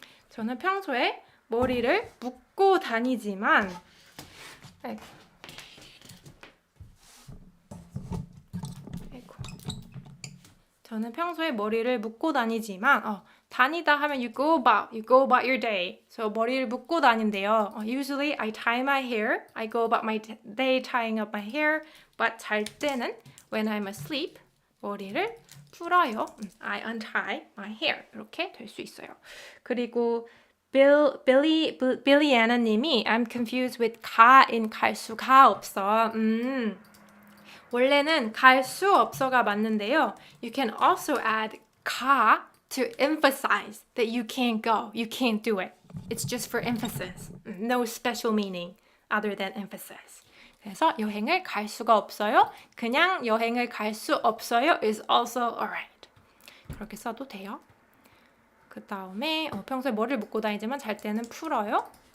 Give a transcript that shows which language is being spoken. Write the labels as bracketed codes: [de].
[ko] 저는 평소에 머리를 묶고 다니지만 저는 평소에 머리를 묶고 다니지만 다니다 하면 [en] you go about your day. [ko] So 머리를 묶고 다닌대요. [en] Usually I tie my hair. I go about my day tying up my hair. But [ko] 잘 때는 [en] when I'm asleep [ko] 머리를 풀어요. [en] I untie my hair. [ko] 이렇게 될 수 있어요. [en] 그리고 Billy Anna 님이 I'm confused with 가인 [ko] 갈 수가 없어. 원래는 갈 수 없어가 맞는데요. [en] You can also add 가 to emphasize that you can't go. You can't do it. It's just for emphasis. No special meaning other than emphasis. [ko] 그래서 여행을 갈 수가 없어요. 그냥 여행을 갈 수 없어요 [en] is also alright. [ko] 그렇게 써도 돼요. 그 다음에 평소에 뭐를 묶고 다니지만 잘 때는 풀어요.